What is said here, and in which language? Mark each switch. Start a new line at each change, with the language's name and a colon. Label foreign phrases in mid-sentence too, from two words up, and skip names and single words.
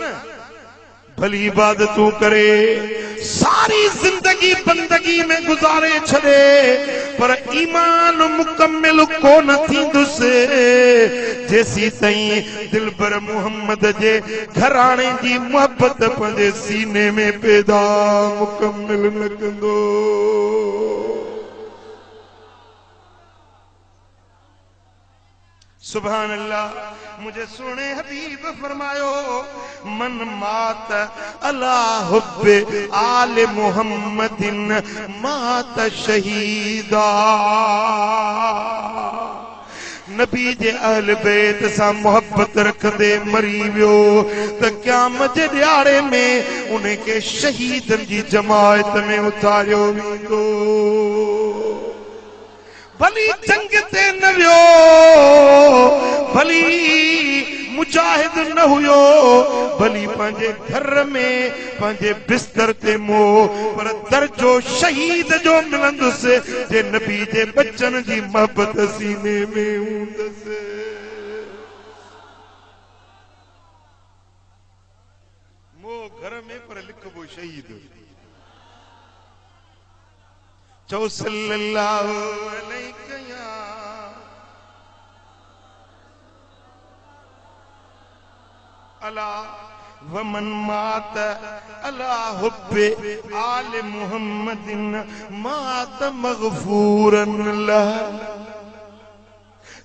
Sindhi: भली इबादतूं करे, सारी जिंदगी बंदगी में गुजारे छड़े, पर ईमान मुकम्मिल कोन थींदुसि जेसी ताईं दिलबर मोहम्मद जे घराणे जी मोहब्बत पंहिंजे सीने में पैदा मुकम्मिल न कंदो।
Arabic: سبحان الله.
Sindhi: मुझे सुने हबीब फरमायो,
Arabic: من مات على حب آل محمد مات شهيدا.
Sindhi: नबी जे अहल बैत सां मोहब्बत रखंदे मरी वियो त क़यामत जे ॾियारे में उन्हें के शहीदन जी जमायत में उतारियो वेंदो। भली जंग ते न वियो, भली मुजाहिद न हुयो, भली पंहिंजे घर में पंहिंजे बिस्तर ते मो, पर दर्जो शहीद जो मिलंदुसि जे नबी जे बच्चन जी मोहब्बत सीने में हूंदसि। मो घर में पर लिखबो शहीद।
Arabic: चो صلى الله عليه وآله ومن مات على حب آل محمد مات مغفورا له.